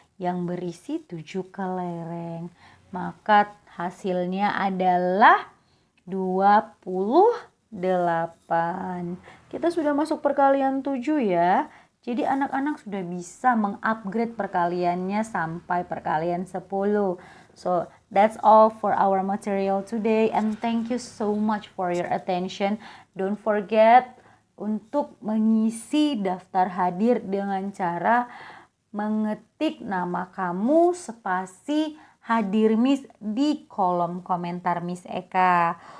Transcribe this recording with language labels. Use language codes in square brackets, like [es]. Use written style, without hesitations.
[id] yang berisi 7 kelereng. Maka hasilnya adalah 28. Kita sudah masuk perkalian 7 ya. Jadi anak-anak sudah bisa mengupgrade perkaliannya sampai perkalian 10. [en] So that's all for our material today, and thank you so much for your attention. Don't forget [id] untuk mengisi daftar hadir dengan cara mengetik nama kamu spasi hadir Miss di kolom komentar Miss Eka.